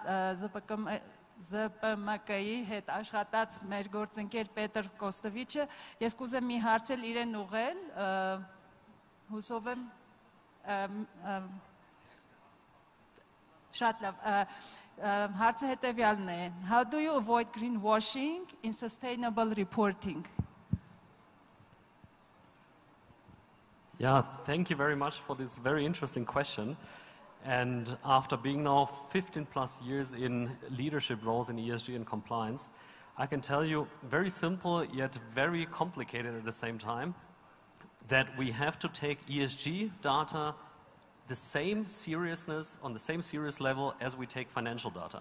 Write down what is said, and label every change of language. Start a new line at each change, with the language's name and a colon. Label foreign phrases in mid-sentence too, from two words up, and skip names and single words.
Armenian: ԶՊՄԿ-ի հետ աշխատած մեր գործընկեր Պետր Կոստովիչը, ես կուզեմ մի հարցել իրեն ուղղել, հուսով եմ շատ լավ, հարցը հետևյալն է.
English: How do you avoid greenwashing in sustainable reporting? Yeah, thank you very much for this very interesting question. And after being now 15 plus years in leadership roles in ESG and compliance, I can tell you very simple yet very complicated at the same time that we have to take ESG data the same seriousness, on the same serious level as we take financial data.